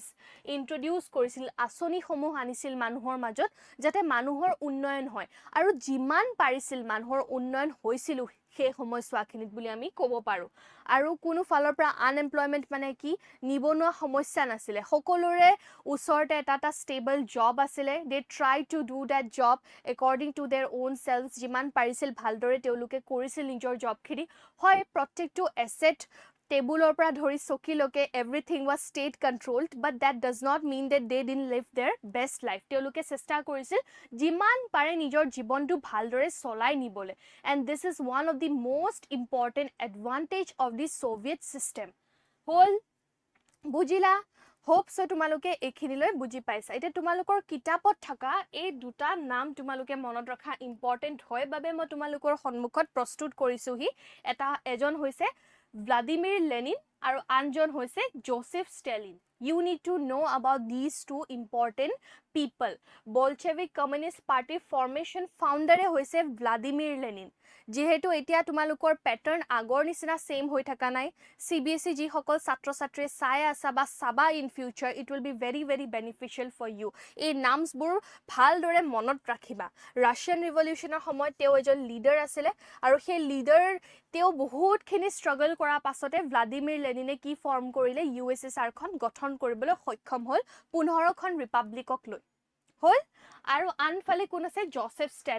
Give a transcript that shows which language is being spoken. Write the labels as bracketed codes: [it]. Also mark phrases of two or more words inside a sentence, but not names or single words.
[as] ইন্ট্ৰোডিউস কৰিছিল আঁচনি সমূহ আনিছিল মানুহৰ মাজত যাতে মানুহৰ উন্নয়ন হয় আৰু যিমান পাৰিছিল মানুহৰ উন্নয়ন হৈছিল সেই সময়ছোৱাখিনিত বুলি আমি ক'ব পাৰো আৰু কোনো ফালৰ পৰা আনএমপ্লয়মেন্ট মানে কি নিবনুৱা সমস্যা নাছিলে সকলোৰে ওচৰতে এটা [en] stable job [as] আছিলে [en] they try to do that job according to their own self [as] যিমান পাৰিছিল ভালদৰে তেওঁলোকে কৰিছিল নিজৰ জবখিনি হয় প্ৰত্যেকটো এসেট টেবুলৰ পৰা ধৰি চকীলৈকে [en] everything was state controlled but that does not mean that they didn't live their best life [as] তেওঁলোকে চেষ্টা কৰিছিল যিমান পাৰে নিজৰ জীৱনটো ভালদৰে চলাই নিবলৈ [en] and this is one of the most important advantage of the Soviet system [as] হল বুজিলা [en] hope so [as] তোমালোকে এখিনিলৈ বুজি পাইছা এটা তোমালোকৰ কিতাপত থকা এই দুটা নাম তোমালোকে মনত ৰখা ইম্পৰ্টেন্ট হয় বাবে মই তোমালোকৰ সন্মুখত প্ৰস্তুত কৰিছো হি এটা এজন হৈছে ভ্লাদিমিৰ লেনিন আৰু আনজন হৈছে জোসেফ ষ্টেলিন [en] you need to know about these two important people bolshevik communist party formation founder [as] হৈছে ভ্লাদিমিৰ লেনিন যেহেতু এতিয়া তোমালোকৰ প্যাটাৰ্ন আগৰ নিচিনা সেম হৈ থকা নাই CBSE যি সকল ছাত্ৰ ছাত্ৰী চাই আছে বা সাবা [en] in future it will be very beneficial for you [as] এই নামসবোৰ ভালদৰে মনত ৰাখিবা [en] Russian revolution [as] সময়ত তেওঁ এজন লিডাৰ আছিল আৰু সেই লিডাৰ তেওঁ বহুতখিনি ষ্ট্ৰাগল কৰা পাছতে ভ্লাদিমিৰ লেনিনে কি ফৰ্ম কৰিলে USSR খন গঠন কৰিবলৈ সক্ষম হল 15খন ৰিপাব্লিকক লৈ হল আৰু আনফালে কোন আছে জোসেফ